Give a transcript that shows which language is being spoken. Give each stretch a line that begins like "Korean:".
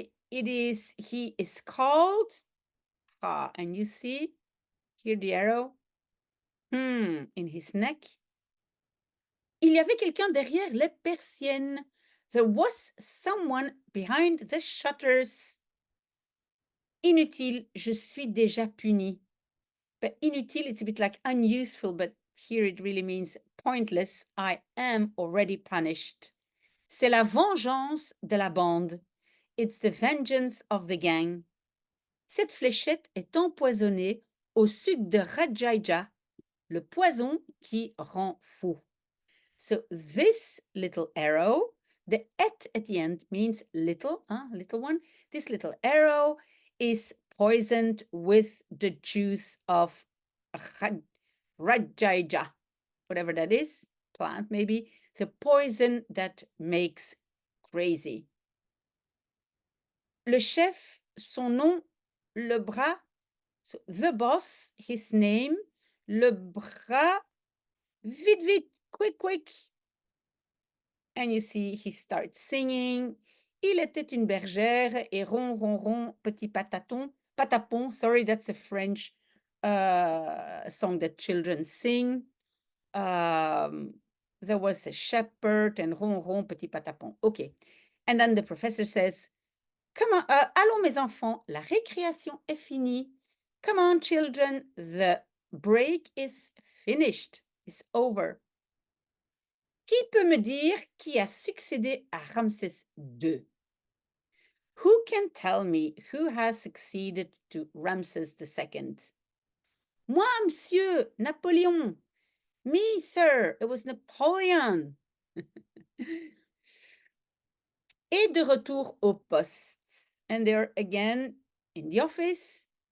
English: He is called. Ah, and you see here the arrow. In his neck.
French: Il y avait quelqu'un derrière les persiennes.
English: There was someone behind the shutters.
French: Inutile, je suis déjà puni.
English: But inutile, it's a bit like unuseful, but here it really means pointless. I am already punished.
French: C'est la vengeance de la bande.
English: It's the vengeance of the gang.
French: Cette fléchette est empoisonnée au sucre de Rajaija, le poison qui rend fou.
English: So this little arrow, the et at the end means little, little one. This little arrow is poisoned with the juice of Rajaija, whatever that is, plant maybe. It's a poison that makes crazy.
French: Le chef, son nom, le bras,
English: so the boss, his name,
French: le bras, vite, vite,
English: quick, quick. And you see, he starts singing.
French: Il était une bergère et ron, ron, ron, petit pataton, patapon.
English: Sorry, that's a French song that children sing. There was a shepherd and ron, ron, petit patapon. Okay. And then the professor says, come on,
French: allons mes enfants, la récréation est finie.
English: Come on, children, the break is finished, it's over.
French: Qui peut me dire qui a succédé à Ramsès II?
English: Who can tell me who has succeeded to Ramses II?
French: Moi, monsieur, Napoléon.
English: Me, sir, it was Napoleon.
French: Et de retour au poste.
English: And they're again in the office.